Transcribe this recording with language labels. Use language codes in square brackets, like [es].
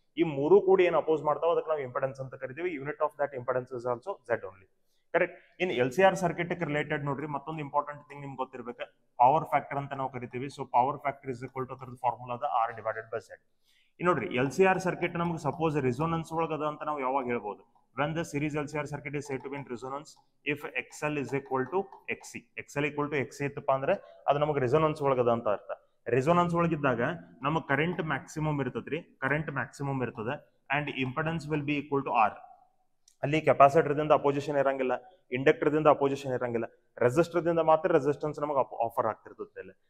[kn] ಈ 3 ಕೂಡ ಏನು ಅಪೋಸ್ ಮಾಡ್ತಾವ ಅದಕ್ಕೆ ನಾವು ಇಂಪೆಡೆನ್ಸ್ ಅಂತ ಕರಿತೀವಿ. [en] Unit of that impedance is also Z only. [kn] Correct? In L C R circuit related ನೋಡ್ರಿ ಮತ್ತೊಂದು ಇಂಪಾರ್ಟೆಂಟ್ ಥಿಂಗ್ ನಿಮ್ಗೆ ಗೊತ್ತಿರ್ಬೇಕು, ಪವರ್ ಫ್ಯಾಕ್ಟರ್ ಅಂತ ನಾವು ಕರಿತೀವಿ. So power factor is equal to ಅದರ ಫಾರ್ಮುಲಾ ಅದ R/Z. ನೋಡ್ರಿ, ಎಲ್ ಸಿ ಆರ್ ಸರ್ಕ್ಯೂಟ್ ನಮ್ಗೆ ಸಪೋಸ್ ರಿಸೋನೆನ್ಸ್ ಒಳಗದ ಅಂತ ನಾವು ಯಾವಾಗ ಹೇಳ್ಬೋದು? [en] when the series LCR circuit is said to be in resonance if XL is equal to XC. [kn] XL equal to XC ಇತ್ತಪ್ಪ ಅಂದ್ರೆ ಅದು ನಮಗೆ ರೆಸೊನೆನ್ಸ್ ಒಳಗದ ಅಂತ ಅರ್ಥ. ರೆಸೊನೆನ್ಸ್ ಒಳಗಿದ್ದಾಗ ನಮಗೆ ಕರೆಂಟ್ ಮ್ಯಾಕ್ಸಿಮಮ್ ಇರ್ತದ್ರಿ, ಕರೆಂಟ್ ಮ್ಯಾಕ್ಸಿಮಮ್ ಇರ್ತದೆ [en] And impedance will be equal to R. [kn] ಅಲ್ಲಿ ಕೆಪಾಸಿಟರ್ ದಿಂದ ಅಪೋಸಿಷನ್ ಇರಂಗಿಲ್ಲ, ಇಂಡಕ್ಟರ್ ದಿಂದ ಅಪೋಸಿಷನ್ ಇರಂಗಿಲ್ಲ, ರೆಸಿಸ್ಟರ್ ದಿಂದ ಮಾತ್ರ ರೆಸಿಸ್ಟೆನ್ಸ್ ನಮಗೆ ಆಫರ್ ಆಗ್ತಿರ್ತದೆ.